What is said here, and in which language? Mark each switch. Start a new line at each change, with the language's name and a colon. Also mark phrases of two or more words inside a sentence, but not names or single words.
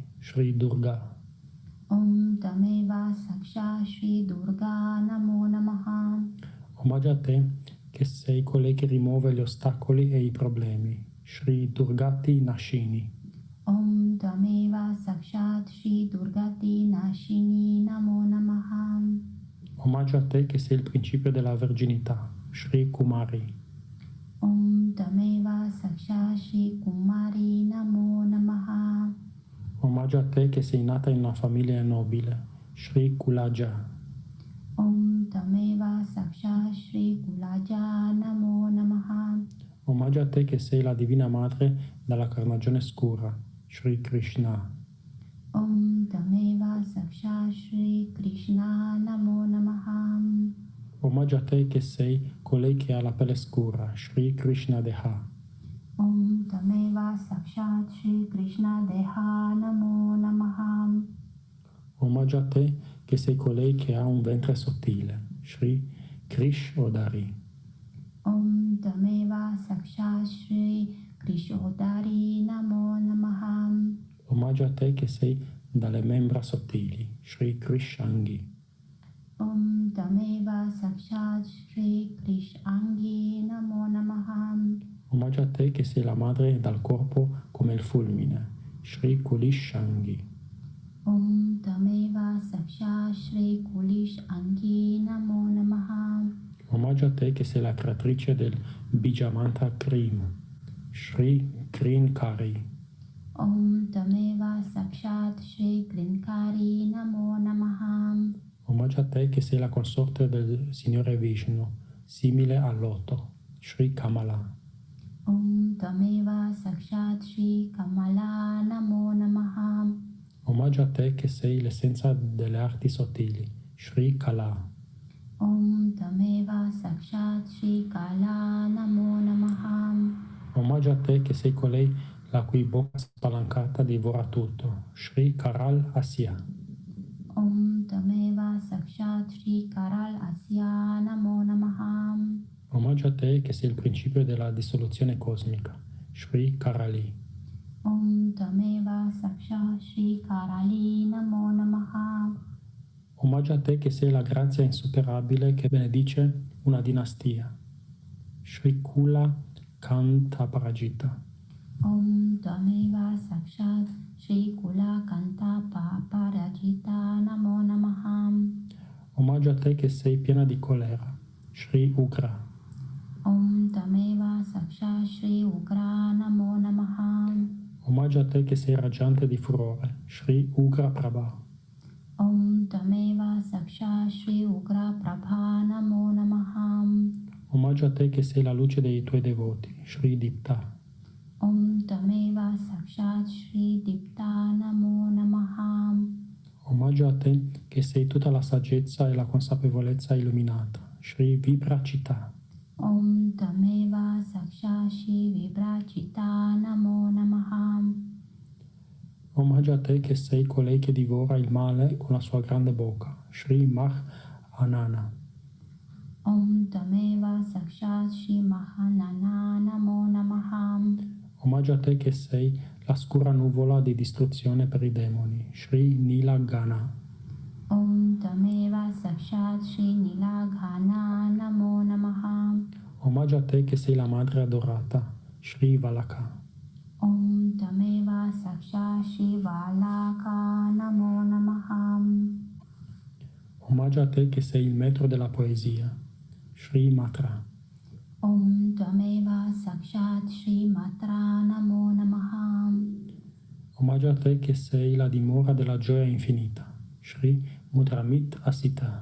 Sanskrit: Shri Durga. Om Tameva Saksha Shri Durga Namo Namaha.
Italian: Omaggio a te che sei colei che rimuove gli ostacoli e i problemi.
Sanskrit: Shri Durgati Nashini. Om Tameva Sakshat Shri Durgati Nashini Namo Namaha.
Italian: Omaggio a te che sei il principio della verginità.
Sanskrit: Shri Kumari. Om Tameva Sakshat Shri Kumari Namo Namaha.
Italian: Omaggio a te che sei nata in una famiglia nobile.
Sanskrit: Shri Kulaja. Om Tameva Sakshat Shri Kulaja Namo Namaha.
Italian: Omaggio a te che sei la divina madre dalla carnagione scura.
Sanskrit: Shri Krishna. Om Tameva Sakshat Shri Krishna Namo Namaha.
Italian: Omaggio a te che sei colei che ha la pelle scura.
Sanskrit: Shri Krishna Deha. Om Tameva Sakshat Shri Krishna Deha Namo Namaha.
Italian: Omaggio a te che sei colei che ha un ventre sottile.
Sanskrit: Shri Krish Odari. Om Tameva Sakshat Shri Krishodari Namo Namaha.
Italian: Omaggio a te che sei dalle membra sottili.
Sanskrit: Shri Krishangi. Om Tameva Sakshat Shri Krishangi Namo Namaha.
Italian: Omaggio a te che sei la madre dal corpo come il fulmine.
Sanskrit: Shri Kulishangi. Om Tameva Sakshat Shri Kulishangi Namo Namaha.
Italian: Omaggio a te che sei la creatrice del Bijamanta Krim.
Sanskrit: Shri Krinkari. Om Tameva Sakshat Shri Krinkari Namo Namaha.
Italian: Omaggio a te che sei la consorte del Signore Vishnu, simile all'otto.
Sanskrit: Shri Kamala. Om Tameva Sakshat Shri Kamala Namo Namaha.
Italian: Omaggio a te che sei l'essenza delle arti sottili.
Sanskrit: Shri Kala. Om Tameva Sakshat Shri Kala Namo Namaha.
Italian: Omaggio a te che sei colei la cui bocca spalancata divora tutto.
Sanskrit: Shri Karal Asya. Om Tameva Sakshat Shri Karal Asya Namo Namaha.
Italian: Omaggio a te che sei il principio della dissoluzione cosmica.
Sanskrit: Shri Karali. Om Tameva Sakshat Shri Karali Namo Namaha.
Italian: Omaggio a te che sei la grazia insuperabile che benedice una dinastia.
Sanskrit: Shri Kula Kanta Parajita. Om Tameva Sakshat Shri Kula Kanta Parajita Namo Namaha.
Italian: Omaggio a te che sei piena di colera.
Sanskrit: Shri Ugra. Om Tameva Sakshat Shri Ugra Namo Namaha.
Italian: Omaggio a te che sei raggiante di furore.
Sanskrit: Shri Ugra Prabha. Om Tameva Sakshat Shri Ugra Prabha Namo Namaha.
Italian: Omaggio a te che sei la luce dei tuoi devoti.
Sanskrit: Shri Dipta. Om Tameva Sakshat Shri Dipta Namo Namaha.
Italian: Omaggio a te che sei tutta la saggezza e la consapevolezza illuminata.
Sanskrit: Shri Viprachita. Om Tameva Sakshat Shri Viprachita Namo Namaha.
Italian: Omaggio a te che sei colei che divora il male con la sua grande bocca.
Sanskrit: Shri Mah Anana. Om Tameva Sakshat Shri Mahanana Namo Namaha.
Italian: Omaggio a te che sei la scura nuvola di distruzione per i demoni.
Sanskrit: Shri Nilagana. Tameva Sakshat Shri Nilaghana Namo Namaha.
Italian: Omaggio a te che sei la madre adorata,
Sanskrit: Shri Valaka. Om Tameva Sakshat Shri Valaka Namo Namaha.
Italian: Omaggio a te che sei il metro della poesia,
Sanskrit: Shri Matra. Om Tameva Sakshat Shri Matra Namo Namaha.
Italian: Omaggio a te che sei la dimora della gioia infinita,
Sanskrit: Shri Mudramit Asita.